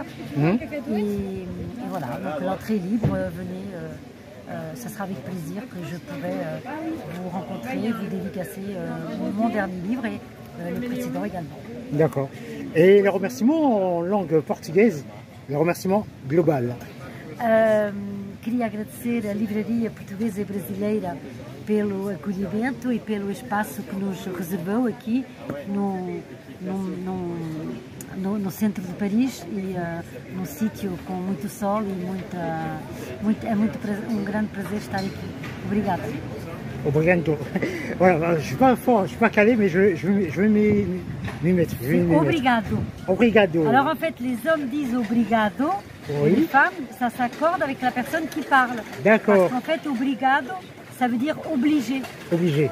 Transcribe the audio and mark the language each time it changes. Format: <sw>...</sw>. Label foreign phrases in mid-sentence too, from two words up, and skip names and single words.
<fr>Et voilà, donc l'entrée est libre. Venez, ça sera avec plaisir que je pourrai vous rencontrer, vous dédicacer mon dernier livre et le précédent également. D'accord. Et les remerciements en langue portugaise, les remerciements global.</fr> <pt>Queria agradecer à Livraria Portuguesa e Brasileira pelo acolhimento e pelo espaço que nos reservou aqui no centro de Paris e num sítio com muito sol e um grande prazer estar aqui. Obrigada. Obrigado.</pt> <fr>Voilà, je suis pas fort, je suis pas calé, mais je vais m'y mettre.</fr> <pt>Obrigado. Obrigado.</pt> <fr>Alors en fait, les hommes disent obrigado, et les femmes, ça s'accorde avec la personne qui parle. D'accord. Parce qu'en fait, obrigado, ça veut dire obligé. Obligé,</fr>